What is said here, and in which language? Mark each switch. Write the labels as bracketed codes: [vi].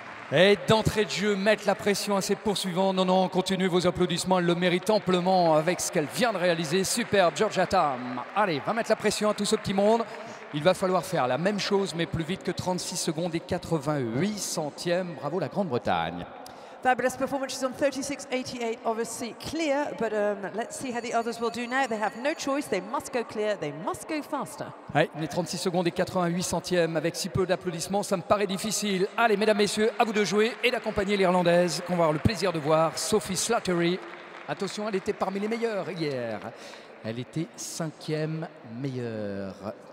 [fr] Et d'entrée de jeu, mettre la pression à ses poursuivants. Non, continuez vos applaudissements, elle le mérite amplement avec ce qu'elle vient de réaliser. Super, Georgia Tame. Allez, va mettre la pression à tout ce petit monde. Il va falloir faire la même chose, mais plus vite que 36 secondes et 88 centièmes. Bravo la Grande-Bretagne. [en] Fabulous performance. She's on 36.88, obviously clear, but let's see how the others will do now. They have no choice. They must go clear. They must go faster. [fr] Ouais, les 36 secondes et 88 centièmes avec si peu d'applaudissements, ça me paraît difficile. Allez, mesdames, messieurs, à vous de jouer et d'accompagner l'Irlandaise qu'on va avoir le plaisir de voir, Sophie Slattery. Attention, elle était parmi les meilleures hier. Elle était 5e meilleure.